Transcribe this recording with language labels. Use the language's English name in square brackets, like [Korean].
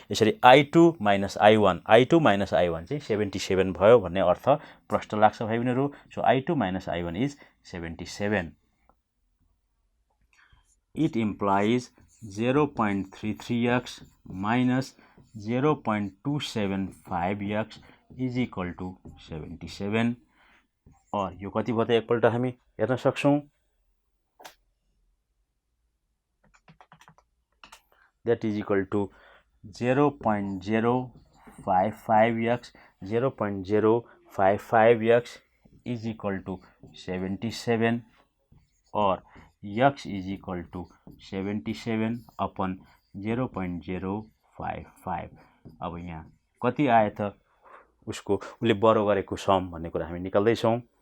[Nepali] यसरी I2 minus I1 चाहिँ 77 भयो भन्ने अर्थ प्रष्ट लाग्छ भाइ बहिनीहरू। [English] So I2 minus I1 is 77। It implies 0.33x minus 0.275x is equal to 77। [Nepali] और यो कति भयो त एकपल्ट हामी हेर्न सक्छौँ। [English] That is equal to 0.055x 0.055x is equal to 77 [Hindi] और [English] x is equal to 77 upon 0.055। [Nepali] अब यहाँ कति आयो त उसले बरो गरेको सम भन्ने कुरा हामी निकाल्दैछौँ।